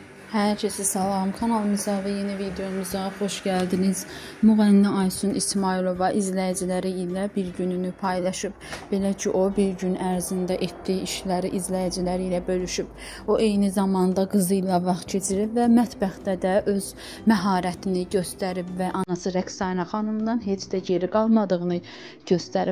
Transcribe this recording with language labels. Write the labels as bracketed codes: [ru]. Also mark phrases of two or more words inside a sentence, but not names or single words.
[tr] Herkese salam, kanalımıza ve yeni videomuza hoş geldiniz. [az] Müğənni Aysun İsmailova izləyiciləri ilə bir gününü paylaşıb. Belə ki, o bir gün ərzində etdiyi işləri izləyiciləri ilə bölüşüb. O eyni zamanda qızı ilə vaxt keçirib və mətbəxdə də öz məharətini göstərib və anası Rəqsanə xanımdan heç də geri qalmadığını göstərib.